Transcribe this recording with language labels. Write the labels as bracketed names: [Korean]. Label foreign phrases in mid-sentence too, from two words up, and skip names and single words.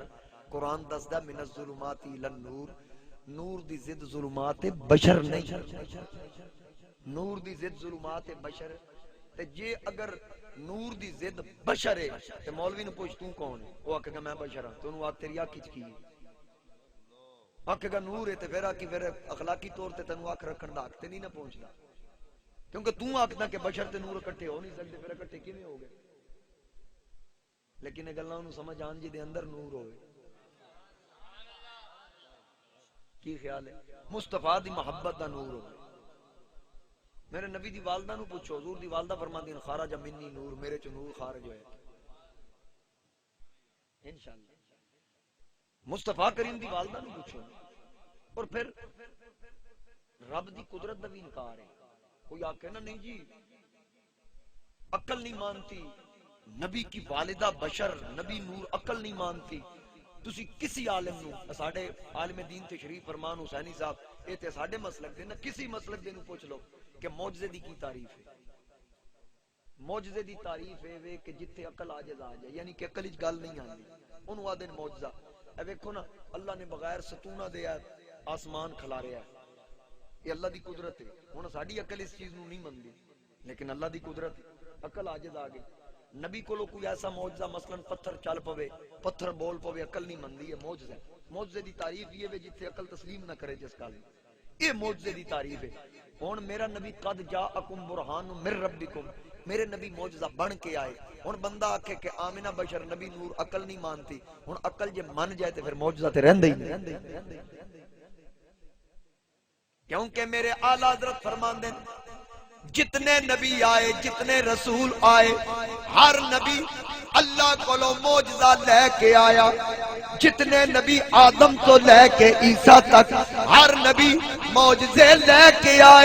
[Punjabi] قرآن دسدا [Arabic] من الظلمات الی النور، [Punjabi] نور دی ضد ظلمات بشر نہیں، نور دی ضد ظلمات بشر۔ تے جے اگر نور دی ضد بشر ہے تے مولوی نو پوچھ تو کون ہے، وہ آکھے گا میں بشر ہاں، تو انہوں آکھ تیری آنکھ کی ہے، آکھے گا نور ہے تے پھر آکھی پھر اخلاقی طور تے تنوں آنکھ رکھن دا حق تے نہیں نہ پہنچدا، کیونکہ تو آکھدا کہ بشر تے نور اکٹھے ہو نہیں سکتے، پھر اکٹھے کیویں ہو گئے؟ لیکن یہ گلاں نوں سمجھ آن جی دے اندر نور ہوئے۔ کی خیال ہے؟ مصطفیٰ دی محبت دا نور ہوئے۔ میرے نبی دی والدہ نو پوچھو، حضور دی والدہ فرماندی ہیں [Arabic] خارج منی نور، [Punjabi] میرے چ نور خارج ہوئے انشاءاللہ۔ مصطفیٰ کریم دی والدہ نو پوچھو۔ اور پھر رب دی قدرت دا بھی انکار ہے، کوئی آکھے نا نہیں جی [Urdu] عقل نہیں مانتی، [Punjabi] نبی کی والدہ بشر، نبی نور، [Urdu] عقل نہیں مانتی۔ [Punjabi] تسی کسی عالم نو، ساڈے عالم دین تشریف فرمان حسینی صاحب اے تے ساڈے مسلک دے نا، کسی مسلک دے نو پوچھ لو کہ معجزے دی کی تعریف ہے۔ معجزے دی تعریف ہے وے کہ جتھے عقل عاجز آ جائے، یعنی کہ عقل وچ گل نہیں آندی، اونوں آدن معجزہ۔ اے ویکھو نا اللہ نے بغیر ستونہ دے آسمان کھلاریا ہے، یہ اللہ دی قدرت ہے۔ ہن ساڈی عقل اس چیز نو نہیں مندی، لیکن اللہ دی قدرت، عقل عاجز آ گئی۔ نبی کو کوئی ایسا معجزہ مثلا پتھر چل پوے، پتھر بول پوے، عقل نہیں مندی، یہ معجزہ ہے۔ معجزے دی تعریف یہ ہے جتھے عقل تسلیم نہ کرے جس گل، یہ معجزے دی تعریف ہے۔ ہن میرا نبی [Arabic] قد جاءکم برہان من ربکم، [Punjabi] میرے نبی معجزہ بن کے آئے۔ ہن بندہ آکھے کہ آمنہ بشر، نبی نور، [Urdu] عقل نہیں مانتی، [Punjabi] ہن عقل جے من جائے تے پھر معجزہ تے رہندا ہی نہیں، کیونکہ میرے اعلی حضرت فرماندے جتنے نبی آئے، جتنے رسول آئے، ہر نبی اللہ کولو معجزہ لے کے آیا۔ جتنے نبی آدم تو لے کے عیسیٰ تک ہر نبی معجزے لے کے آئے۔